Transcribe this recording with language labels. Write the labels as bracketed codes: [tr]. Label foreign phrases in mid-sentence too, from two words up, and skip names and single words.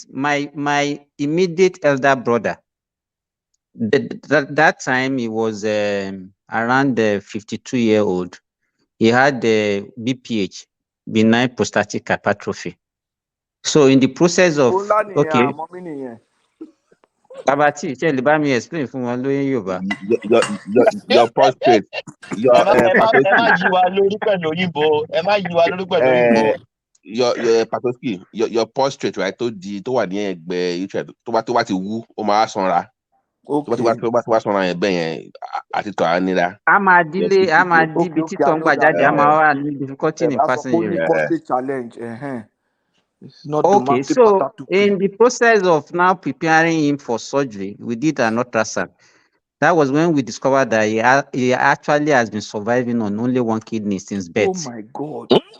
[en] My immediate elder brother. That time he was around 52-year-old. He had BPH, benign prostatic hypertrophy. So in the process of Tabati, let me explain [yo] fún wọn lóyún Yorùbá. [en] Your prostate. Your patoski. Your prostate, right? [yo] Tó wà ní ẹ̀gbẹ́ tó bá ti wú, ó máa sanra. Tó bá sanra yẹn bẹ́ẹ̀ yẹn àti tọ́ ara nira. A máa di ibi títọ́ ń gbà jáde, a máa wà ní [en] difficulty in passing urine. Prostate challenge. Okay, so in the process of now preparing him for surgery, we did an ultrasound. That was when we discovered that he actually has been surviving on only one kidney since birth. Oh my God.